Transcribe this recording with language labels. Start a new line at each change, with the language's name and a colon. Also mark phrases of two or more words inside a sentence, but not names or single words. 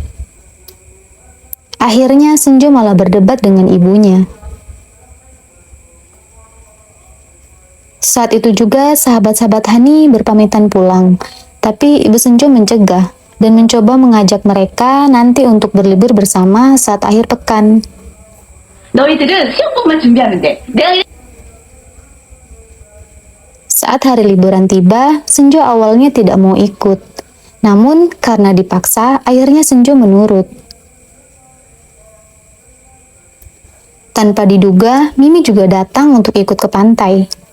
Indonesian: Akhirnya Senjo malah berdebat dengan ibunya. Saat itu juga sahabat-sahabat Hani berpamitan pulang, tapi ibu Senjo mencegah dan mencoba mengajak mereka nanti untuk berlibur bersama saat akhir pekan.
Korean: 너희들은 수영복만 준비하면 돼.
Indonesian: Saat hari liburan tiba, Senjo awalnya tidak mau ikut. Namun karena dipaksa, akhirnya Senjo menurut. Tanpa diduga, Mimi juga datang untuk ikut ke pantai.